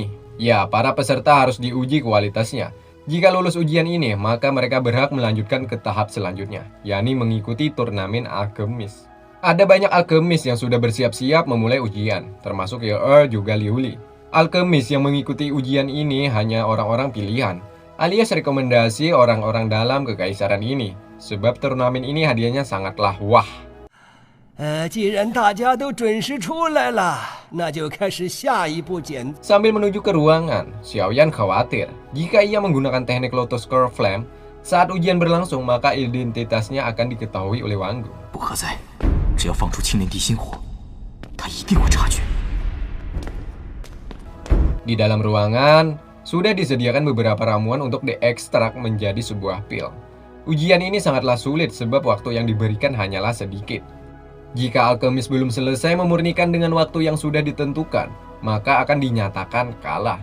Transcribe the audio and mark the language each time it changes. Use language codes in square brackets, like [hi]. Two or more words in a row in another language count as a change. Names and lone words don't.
[id] Ya, para peserta harus diuji kualitasnya. Jika lulus ujian ini, maka mereka berhak melanjutkan ke tahap selanjutnya, yakni mengikuti turnamen alkemis. Ada banyak alkemis yang sudah bersiap-siap memulai ujian, termasuk You'er juga Liuli. Alkemis yang mengikuti ujian ini hanya orang-orang pilihan, alias rekomendasi orang-orang dalam kekaisaran ini, sebab turnamen ini hadiahnya sangatlah wah. [zh] 既然大家都准时出来了，那就开始下一步检。 [id] Sambil menuju ke ruangan, Xiaoyan khawatir jika ia menggunakan teknik Lotus Core Flame saat ujian berlangsung, maka identitasnya akan diketahui oleh Wang Gu. [zh] 不可在，只要放出青莲地心火，他一定会察觉。 [id] Di dalam ruangan, sudah disediakan beberapa ramuan untuk diekstrak menjadi sebuah pil. Ujian ini sangatlah sulit sebab waktu yang diberikan hanyalah sedikit. Jika alkemis belum selesai memurnikan dengan waktu yang sudah ditentukan, maka akan dinyatakan kalah.